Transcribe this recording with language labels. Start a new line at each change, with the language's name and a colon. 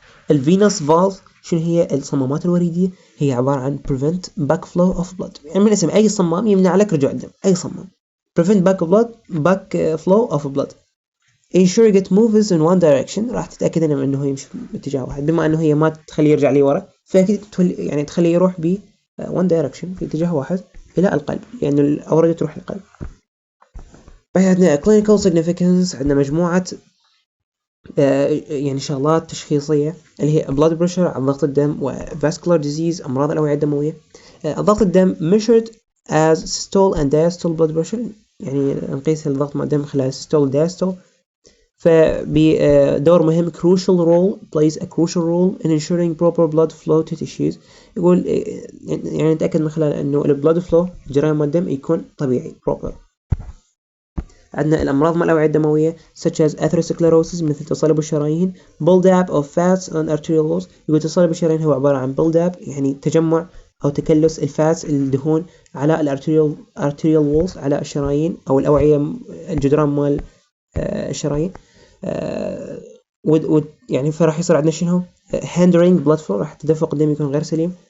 Arabic: الفينوس فالف شنو هي؟ الصمامات الوريدية، هي عبارة عن
English: prevent backflow of blood،
Arabic: يعني من اسم أي صمام يمنع لك رجوع الدم، أي صمام prevent backflow of blood
English: ensure it moves in one direction،
Arabic: راح تتأكد إنه يمشي باتجاه واحد، بما إنه هي ما تخليه يرجع لي ورا فأكيد يعني تخليه يروح ب
English: one direction
Arabic: في اتجاه واحد إلى القلب، لأن الأوردة تروح للقلب. عندنا
English: clinical significance،
Arabic: عندنا مجموعة يعني شغلات تشخيصية اللي هي
English: blood pressure
Arabic: عن ضغط الدم، و
English: vascular disease
Arabic: أمراض الأوعية الدموية. ضغط الدم
English: measured as systole and diastole blood pressure،
Arabic: يعني نقيس الضغط مع الدم خلال
English: systole diastole.
Arabic: فبدور مهم
English: plays a crucial role in ensuring proper blood flow to tissues.
Arabic: يقول يعني نتأكد من خلال إنه
English: blood flow
Arabic: جريان مع الدم يكون طبيعي proper. عندنا الأمراض مع الأوعية الدموية
English: such as atherosclerosis
Arabic: مثل تصلب الشرايين،
English: buildup of fats on arterial walls.
Arabic: يقول تصلب الشرايين هو عبارة عن buildup يعني تجمع أو تكلس الفاتس الدهون على الارتريال وولز على الشرايين أو الأوعية الجدران مال الشرايين. يعني فراح يصير عندنا شنو؟
English: hindering blood flow،
Arabic: راح تدفق الدم يكون غير سليم.